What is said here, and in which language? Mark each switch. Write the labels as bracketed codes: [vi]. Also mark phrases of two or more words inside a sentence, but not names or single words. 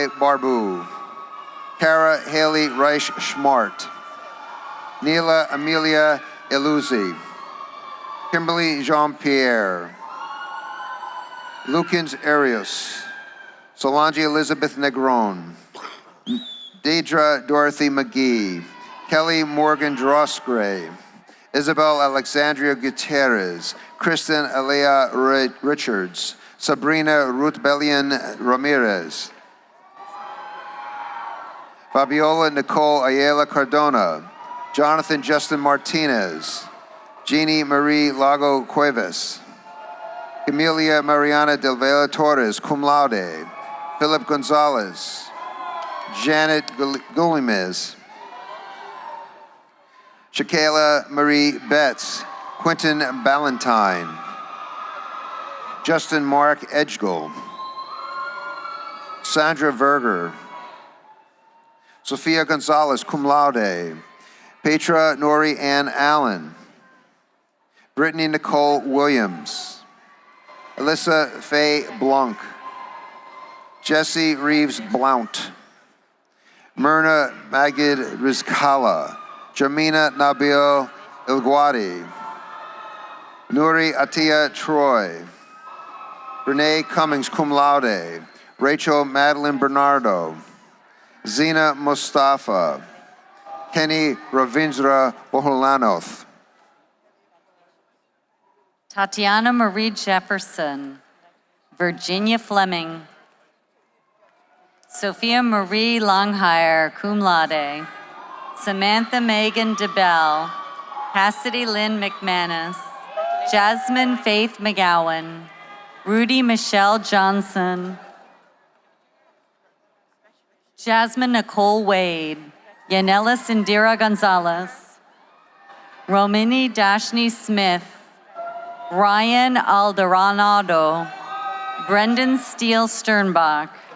[en] Barbu, Kara Haley Reich Schmart, Neela Amelia Eluzzi, Kimberly Jean-Pierre, Lukens Arias, Solange Elizabeth Negron, Deidre Dorothy McGee, Kelly Morgan Drossgray, Isabel Alexandria Gutierrez, Kristen Alea Richards, Sabrina Ruth Bellion Ramirez, Fabiola Nicole Ayala Cardona, Jonathan Justin Martinez, Jeannie Marie Lago Cuevas, Emilia Mariana Del Vela Torres, [la] cum laude, [en] Philip Gonzalez, Janet Gullimes, Shakayla Marie Betts, Quentin Ballantyne, Justin Mark Edgell, Sandra Verger, Sophia Gonzalez, [la] cum laude, [en] Petra Nori Ann Allen, Brittany Nicole Williams, Alyssa Faye Blanc, Jesse Reeves Blount, Myrna Magid Rizkala, Jamina Nabil Ilguadi, Nuri Atia Troy, Renee Cummings [la] cum laude, [en] Rachel Madeline Bernardo, Zina Mustafa, Kenny Ravindra Boholanoth, Tatiana Marie Jefferson, Virginia Fleming, Sophia Marie Longhire, [la] cum laude, [en] Samantha Megan DeBell, Cassidy Lynn McManus, Jasmine Faith McGowan, Rudy Michelle Johnson, Jasmine Nicole Wade, Yanela Indira Gonzalez, Romini Dashni Smith, Ryan Alderanado, Brendan Steele Sternbach,